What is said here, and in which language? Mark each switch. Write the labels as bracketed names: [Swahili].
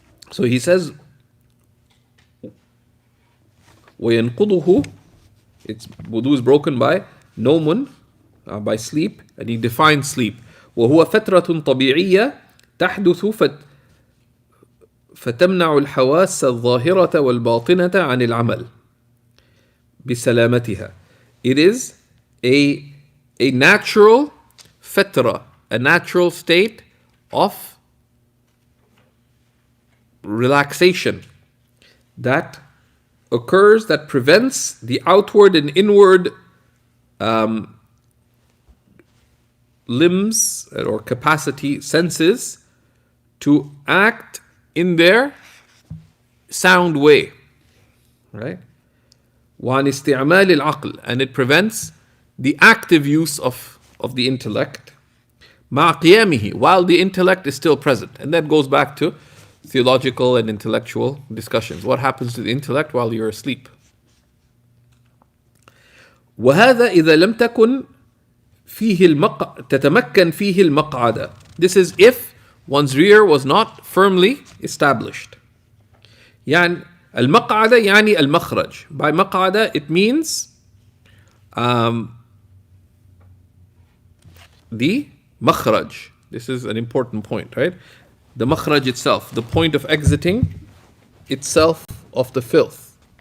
[English] So he says وينقضه, its wudu is broken by نوم, by sleep, and he defines sleep. [Arabic] وهو فترة طبيعية تحدث فتمنع الحواس الظاهرة والباطنة عن العمل بسلامتها. [English] It is a natural fatra, a natural state of relaxation that occurs, that prevents the outward and inward limbs or capacity, senses, to act in their sound way, right? [Arabic] وعن استعمال العقل, [English] and it prevents the active use of the intellect [Arabic] مع قيامه, [English] while the intellect is still present. And that goes back to theological and intellectual discussions. What happens to the intellect while you're asleep? [Arabic] وهذا إذا لم تكن تتمكن فيه المقعدة. [English] This is if one's rear was not firmly established. [Arabic] يعني المقعدة يعني المخرج. [English] By مقعدة it means the makhraj. This is an important point, right? The makhraj itself, the point of exiting itself of the filth.